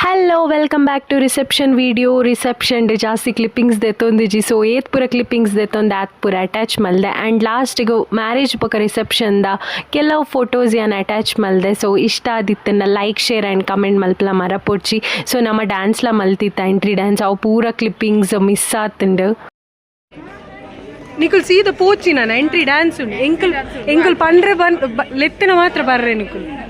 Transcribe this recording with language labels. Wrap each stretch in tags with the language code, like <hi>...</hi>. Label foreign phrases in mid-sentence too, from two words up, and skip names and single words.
<en>hello welcome back to reception video reception day</en> <tcy>ಜಾಸ್ತಿ ಕ್ಲಿಪ್ಪಿಂಗ್ಸ್ ದೇತೊಂದಿಜಿ सो ಏತ್ ಪೂರ ಕ್ಲಿಪ್ಪಿಂಗ್ಸ್ ದೇತೊಂದು ಆತ್ ಪೂರ ಅಟ್ಯಾಚ್ ಮಲ್ದೆ ಆ್ಯಂಡ್ ಲಾಸ್ಟಿಗೆ ಮ್ಯಾರೇಜ್ ಪಕ್ಕ ರಿಸೆಪ್ಷನ್ದ ಕೆಲವು ಫೋಟೋಸ್ ಏನು ಅಟ್ಯಾಚ್ ಮಲ್ದೆ ಸೊ ಇಷ್ಟ ಆದಿತ್ತನ್ನ</tcy> <en>like share and comment</en> <tcy>ಮಲ್ಪಲ ಮರಪೊಡ್ಚಿ ಸೊ ನಮ್ಮ ಡ್ಯಾನ್ಸ್ಲ ಮಲ್ತಿತ್ತ</tcy> <en>entry dance</en> <tcy>ಅವು ಪೂರ</tcy> <en>clippings miss</en> <tcy>ಆತುಂಡು ನಿಕುಲ್ ಸೀದಾ ಪೋಚಿ ನಾನು</tcy> <en>entry dance</en> <tcy>ಉಂಡು ಎಂಕುಲ್ ಪಂಡ್ರೆ ಲೆತ್ತಿನ ಮಾತ್ರ ಬರ್ರೆ ನಿಕುಲ್</tcy>